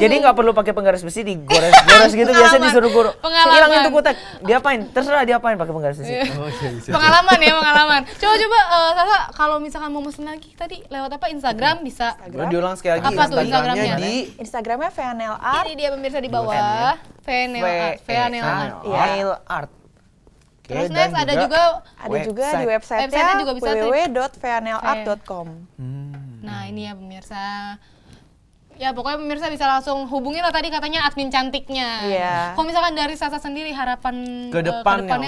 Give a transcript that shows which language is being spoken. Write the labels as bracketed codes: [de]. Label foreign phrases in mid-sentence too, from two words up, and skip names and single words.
[id] Jadi nggak perlu pakai penggaris besi, digores-gores gitu biasa Pengalaman. disuruh guru. Pengalaman. Hilangin tuh kutek. Diapain? Terserah diapain pakai penggaris besi. Oh, iya, bisa. Pengalaman ya, pengalaman. Coba Sasa kalau misalkan mau mesen lagi tadi lewat apa? Instagram bisa. Boleh diulang sekali lagi Apa tuh Instagramnya Instagramnya? di Instagramnya VNL Art. Ini dia pemirsa di bawah. VNL Art. VNL Art. [en] Nail art. [id] Oke, Terus dan next ada juga Ada juga di website. Website-nya website-nya juga bisa tuh. www.vnlart.com. Nah ini ya pemirsa. Ya pokoknya pemirsa bisa langsung hubungin lah tadi katanya admin cantiknya. Iya. Kalau misalkan dari Sasa sendiri harapan kedepannya